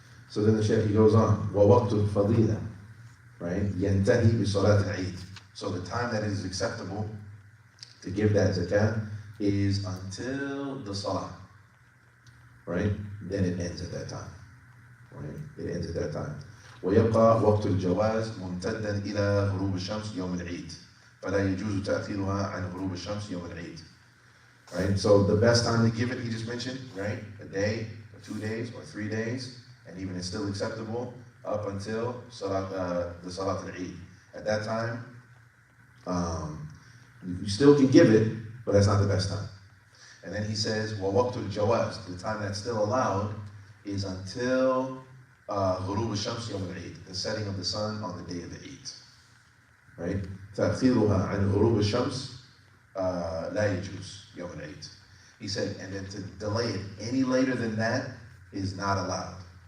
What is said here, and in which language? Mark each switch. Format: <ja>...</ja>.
<en>So then the Shaykh, he goes on,</en> <ar>وَوَقْتُ الْفَضِيلَةِ,</ar> <en>right?</en> <ar>يَنْتَهِي بِصَلَاةِ الْعِيدِ.</ar> <en>So the time that it is acceptable to give that zakat is until the salah, right? Then it ends at that time, right? It ends at that time.</en> <ar>ويبقى وقت الجواز ممتدا إلى غروب الشمس يوم العيد فلا يجوز تأخيرها عن غروب الشمس يوم العيد.</ar> <en>Right? So the best time to give it, he just mentioned, right? A day, or 2 days, or 3 days, and even it's still acceptable up until the Salat al-Eid. At that time, you still can give it, but that's not the best time. And then he says,</en> <ar>وَوَقْتُ الْجَوَازِ,</ar> <en>the time that's still allowed is until</en> <ar>غروب الشمس يوم العيد,</ar> <en>the setting of the sun on the day of the Eid. Right?</en> <ar>تأخيرها عن غروب الشمس لا يجوز يوم العيد.</ar> <en>He said, and then to delay it any later than that is not allowed.</en>